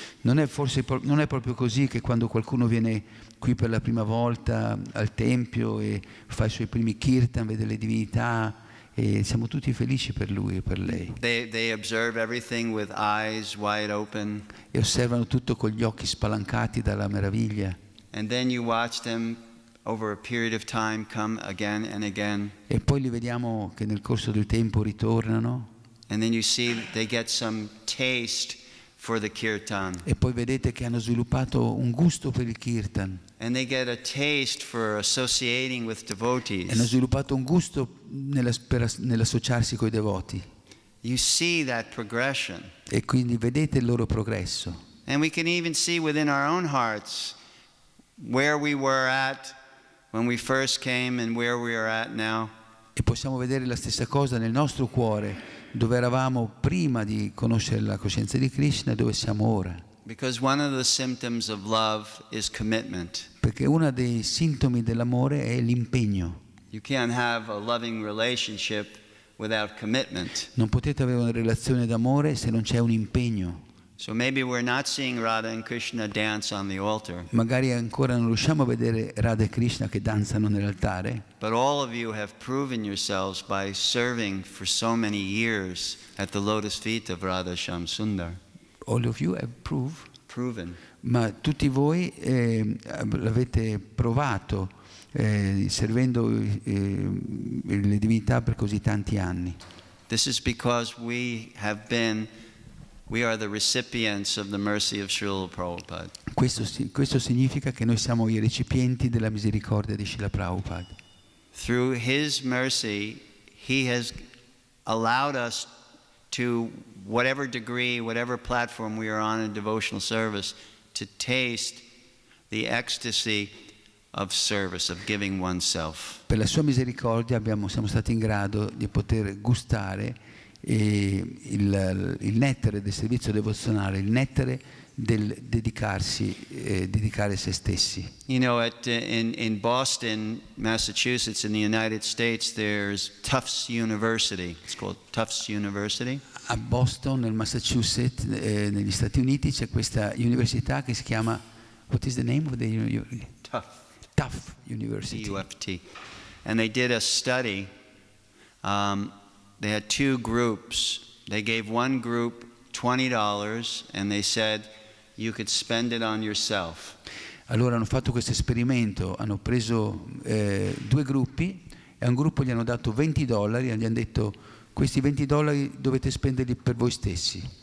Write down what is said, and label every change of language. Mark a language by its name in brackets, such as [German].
[Italian] Non è proprio così che quando qualcuno viene qui per la prima volta al Tempio e fa i suoi primi kirtan, vede le divinità e siamo tutti felici per lui e per lei. [English] They observe everything with eyes wide open. [Italian] E osservano tutto con gli occhi spalancati dalla meraviglia. [English] And then you watch them over a period of time come again and again. [Italian] E poi li vediamo che nel corso del tempo ritornano. [English] And then you see they get some taste for the kirtan. [Italian] E poi vedete che hanno sviluppato un gusto per il kirtan. [English] And they get a taste for associating with devotees. [Italian] E hanno sviluppato un gusto nell'associarsi coi devoti. [English] You see that progression. [Italian] E quindi vedete il loro progresso. [English] And we can even see within our own hearts where we were at when we first came and where we are at now. [Italian] E possiamo vedere la stessa cosa nel nostro cuore, dove eravamo prima di conoscere la coscienza di Krishna e dove siamo ora. [English] Because one of the symptoms of love is commitment. [Italian] Perché uno dei sintomi dell'amore è l'impegno. [English] You can't have a loving relationship without commitment. [Italian] Non potete avere una relazione d'amore se non c'è un impegno. [English] So maybe we're not seeing Radha and Krishna dance on the altar. [Italian] Magari ancora non riusciamo a vedere Radha e Krishna che danzano nell'altare. [English] But all of you have proven yourselves by serving for so many years at the lotus feet of Radha Shyam Sundar. All of you have proved. Proven. [Italian] Ma tutti voi l'avete provato servendo le divinità per così tanti anni. [English] This is because we are the recipients of the mercy of Srila Prabhupada. [Italian] Questo significa che noi siamo i recipienti della misericordia di Srila Prabhupada. [English] Through His mercy, He has allowed us to, whatever degree, whatever platform we are on in devotional service, to taste the ecstasy of service, of giving oneself. [Italian] Per la sua misericordia siamo stati in grado di poter gustare il nettare del servizio devozionale, il nettare del dedicare se stessi. [English] You know, in Boston, Massachusetts, in the United States, there's Tufts University. It's called Tufts University. [Italian] A Boston, nel Massachusetts, negli Stati Uniti, c'è questa università che si chiama, [English] what is the name of the university? Tufts University. TUFT. And they did a study. They had two groups. They gave one group $20 and they said you could spend it on yourself. [Italian] Allora hanno fatto questo esperimento, hanno preso due gruppi e a un gruppo gli hanno dato $20 e gli hanno detto questi $20 dovete spenderli per voi stessi.